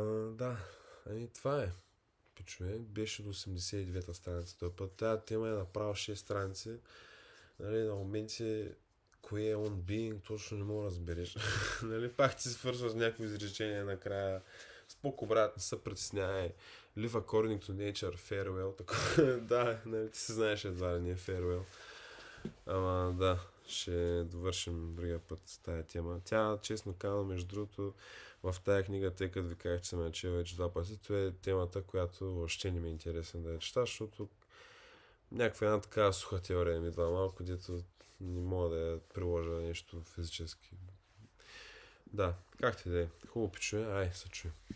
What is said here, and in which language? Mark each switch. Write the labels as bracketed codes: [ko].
[bg] Да, това е. Пичове, беше до 89-та страница този път. Тая тема е направо 6 страници. Нали, на моменти кое е on being, точно не мога да разбереш. Нали, пак ти свършваш някакво изречение накрая. Споко, брат, не се притеснявай. [en] Live according to nature, farewell. [bg] Да, нали, ти се знаеш едва ли не е farewell. Ама да, ще довършим другия път с тая тема. Тя, честно казвам, между другото, в тая книга, тъй като ви казах, че съм я чел вече 2 пъти, това е темата, която въобще не ми е интересен да я чета, защото някаква една такава суха теория ми идва малко, дето не мога да я приложа нещо физически. Да, както и да е. Хубаво пичуе, се чуе.